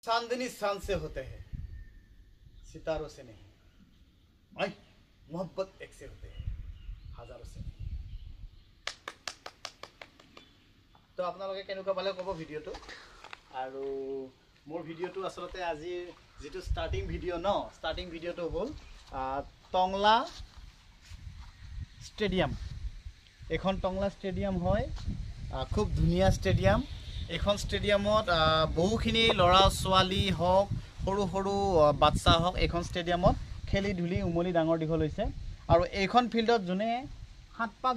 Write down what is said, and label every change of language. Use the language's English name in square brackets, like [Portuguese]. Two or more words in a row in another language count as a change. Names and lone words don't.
[Hindi] चांदनी चांद से होते हैं सितारों से नहीं आई मोहब्बत एक से होते हैं हजारों से नहीं [Assamese] तो আপোনালোকে কেনেকুৱা পালে ক'ব ভিডিঅ'টো আৰু মোৰ ভিডিঅ'টো আসলতে আজি যেটো [English] starting video' [Assamese] ন [English] starting video [Assamese] হ'ল টংলা ষ্টেডিয়াম এখন টংলা ষ্টেডিয়াম হয় খুব ধুনীয়া ষ্টেডিয়াম এখন ষ্টেডিয়ামত বহুখিনি ল'ৰা ছোৱালী হওক সৰু সৰু বাচ্চা হওক এখন ষ্টেডিয়ামত খেলি ধুলি উমলি ডাঙৰ দীঘল হৈছে আৰু এইখন ফিল্ডত যোনে 7 পাক